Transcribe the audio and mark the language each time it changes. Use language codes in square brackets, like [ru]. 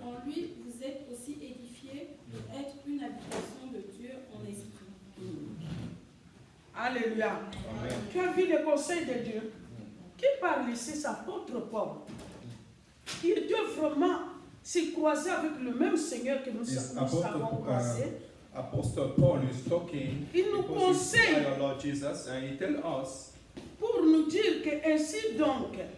[fr] En lui, vous êtes aussi édifiés pour être une habitation de Dieu en esprit. Alléluia. [en] Amen. [fr] Tu as vu le conseil de Dieu? Qui parle ici, c'est l'apôtre Paul. Il doit vraiment se croiser avec le même Seigneur que nous avons croisé. [en] Apostle Paul is talking [fr] Il nous [en] because he's [fr] conseille. [en] our Lord Jesus, and he tells us, [fr] Pour nous dire que ainsi donc,